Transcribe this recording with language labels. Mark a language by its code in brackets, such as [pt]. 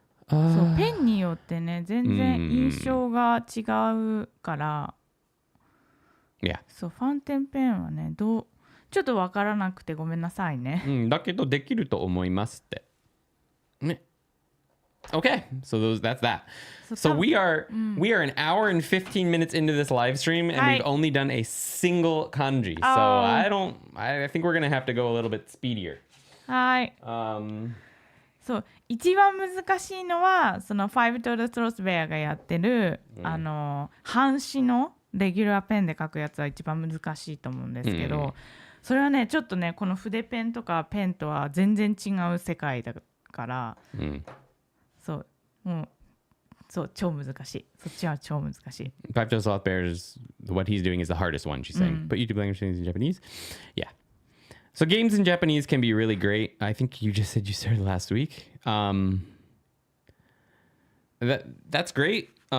[ja] そうペンによってね、全然印象が違うから、そうファンテンペンはね、ちょっとわからなくてごめんなさいね。だけどできると思いますって。ね。 [en] Okay, so that's that. So we are an hour and 15 minutes into this live stream, and we've only done a single kanji. So I think we're gonna have to go a little bit speedier. [ja] はい。そう一番難しいのはそのファイブトルスロスベアがやってる、半紙のレギュラーペンで書くやつは一番難しいと思うんですけど、それはねちょっとねこの筆ペンとかペンとは全然違う世界だから、そうもうそう超難しい。そっちは超難しい。 [en] Five Toes Sloth Bears, what he's doing is the hardest one, she's saying. But YouTube language things in Japanese? Yeah. So games in Japanese can be really great. I think you just said you started last week. That's great.